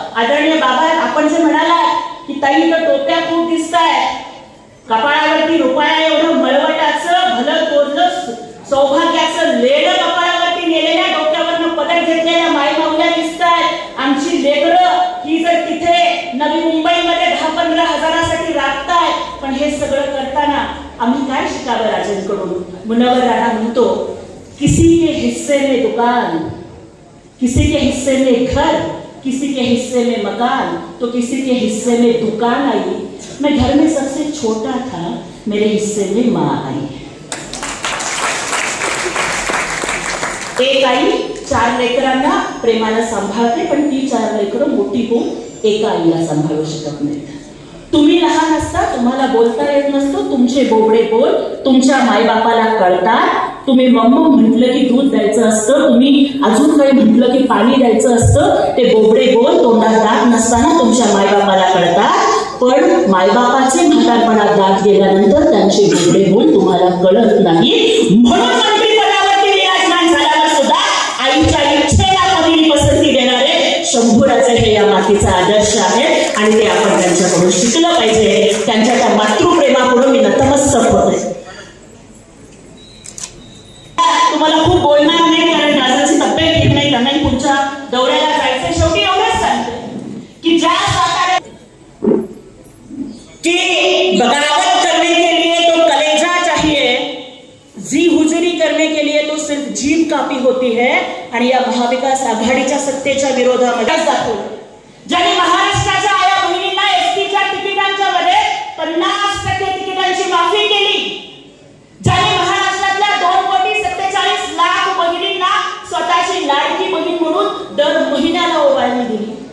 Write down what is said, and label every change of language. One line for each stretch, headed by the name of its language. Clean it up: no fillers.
Marathi: आदरणीय बाबा, आपण जे म्हणाला की ताई तर टोप्या खूप दिसतायत, कपाळावरती रुपया एवढं मळवटाचं भलं तोडलं सौभाग्याचं लेडं कपाळावरती नेलेल्या डोक्यावरनं पदक घेतलेल्या मायमाऊल्या दिसतायत. आमची लेकरं ही जर तिथे नवी मुंबईमध्ये 10-15 हजारासाठी राबतायत, पण हे सगळं करताना आम्ही काय शिकावं राजेंकडून? मुनव्वर राणा म्हणतो,
Hindi: किसी के हिस्से में दुकान, किसी के हिस्से में घर, किसी के हिस्से में मकान, तो किसी के हिस्से में दुकान आई. मैं घर में सबसे छोटा था, मेरे हिस्से में माँ आई.
Marathi: एक आई 4 लेकरांना प्रेमानं सांभाळते, पण ती 4 लेकरं मोठी होऊन एका आईला सांभाळू शकत नाहीत. तुम्ही लहान असता, तुम्हाला बोलता येत नसतं, तुमचे बोबडे बोल तुमच्या मायबापाला कळतात. तुम्ही मम्मा म्हटलं की दूध द्यायचं असतं, तुम्ही अजून काही म्हटलं की पाणी द्यायचं असतं. ते बोबडे बोल तोंडात दात नसताना तुमच्या मायबापाला कळतात. पण मायबापाचे म्हातारपणात दात गेल्यानंतर त्यांचे बोबडे बोल तुम्हाला कळत नाही. नाही, म्हणून मंत्रिपदावरती विराजमान झाल्यावर सुद्धा आईच्या इच्छेला पहिली पसंती देणारे शंभूराजे हे या मातीचा आदर्श आहे आणि ते आपण त्यांच्याकडून शिकलं पाहिजे. त्यांच्या त्या मातृप्रेमाकडून मी नतमस्तक होते. तुम्हाला खूप बोलणार नाही कारण राजाची तब्येत ठीक नाही, त्यांनाही पुढच्या दौऱ्याला जायचं. शेवटी एवढंच सांगते की ज्या सातारा
Hindi: की बगावत करने के लिए तो कलेजा चाहिए, जी हुजरी करने के लिए तो सिर्फ जीभ काफी होती है.
Marathi: आणि या महाविकास आघाडीच्या सत्तेच्या विरोधामध्ये दाखवलं ज्यांनी महाराष्ट्राच्या आया बहिणींना एसटीच्या तिकिटांच्या मध्ये 50% तिकिटांची माफी केली, ज्यांनी महाराष्ट्रातल्या 2,47,00,000 बहिणींना स्वतःची लाडकी बहीण म्हणून दर महिन्याला ओवाळणी दिली.